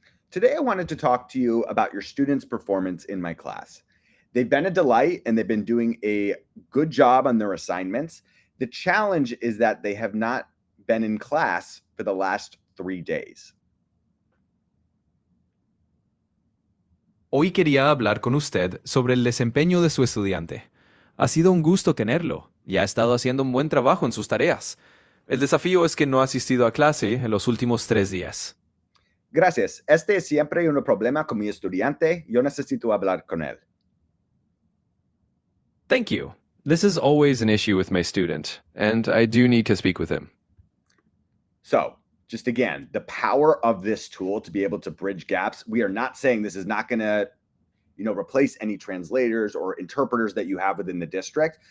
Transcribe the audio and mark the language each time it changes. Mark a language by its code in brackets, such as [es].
[en] Today, I wanted to talk to you about your students' performance in my class. They've been a delight and they've been doing a good job on their assignments. The challenge is that they have not been in class for the last 3 days. [es] Hoy quería hablar con usted sobre el desempeño de su estudiante. Ha sido un gusto tenerlo y ha estado haciendo un buen trabajo en sus tareas. El desafío es que no ha asistido a clase en los últimos 3 días. Gracias. Este es siempre un problema con mi estudiante. Yo necesito hablar con él. [en] Thank you. This is always an issue with my student, and I do need to speak with him. So, just again, the power of this tool to be able to bridge gaps. We are not saying this is not going to replace any translators or interpreters that you have within the district.